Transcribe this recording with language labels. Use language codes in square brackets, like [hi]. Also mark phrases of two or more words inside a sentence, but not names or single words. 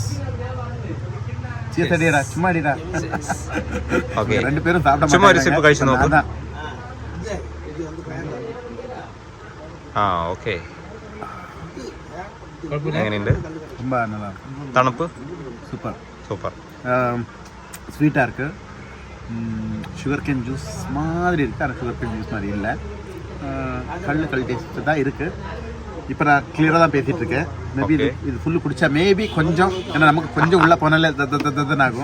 [ml] ചുമ്മാ അടിടാ. ഓക്കെ, രണ്ടുപേരും സാப்பிட ചുമ്മാ ഒരു സിപ്പ് കഴിച്ചു നോക്ക്. ആ ഓക്കെ, എങ്ങനെയുണ്ട്? തണുപ്പ് சூப்பர். [ta] ஸ்வீட்டாக இருக்குது. [en] sugar cane juice [ta] மாதிரி இருக்குது, ஆனால் [en] sugar cane juice [ta] மாதிரி இல்லை. கல் டேஸ்ட்டு தான் இருக்குது. இப்போ நான் கிளியராக தான் பேசிகிட்டு இருக்கேன். மேபி இது ஃபுல்லு குடித்தா மேபி கொஞ்சம், ஏன்னா நமக்கு கொஞ்சம் உள்ளே போனாலே தன்னு ஆகும்.